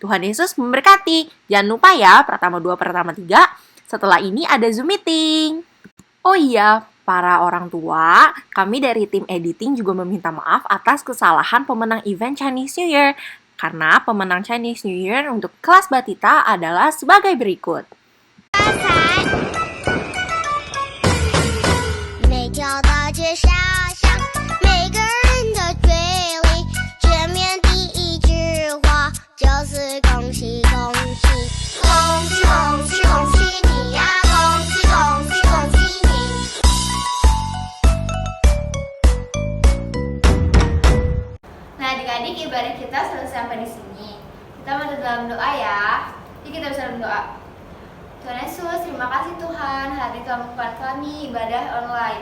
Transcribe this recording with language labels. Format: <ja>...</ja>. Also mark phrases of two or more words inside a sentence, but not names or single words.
<id>Tuhan Yesus memberkati. Jangan lupa ya, Pratama 2, Pratama 3, setelah ini ada Zoom meeting. Oh iya, para orang tua, kami dari tim editing juga meminta maaf atas kesalahan pemenang event Chinese New Year. Karena pemenang Chinese New Year untuk kelas Batita adalah sebagai berikut.</id> <zh>每条大街小巷，每个人的嘴里，见面第一句话就是恭喜恭喜，恭喜恭喜恭喜你呀，恭喜恭喜恭喜你。</zh> <id>Nah, adik-adik, ibadah kita selesai sampai di sini. Kita masuk dalam doa ya. Jadi kita bisa berdoa. Tuhan Yesus, terima kasih Tuhan, hari ini telah membuat kami ibadah online.</id>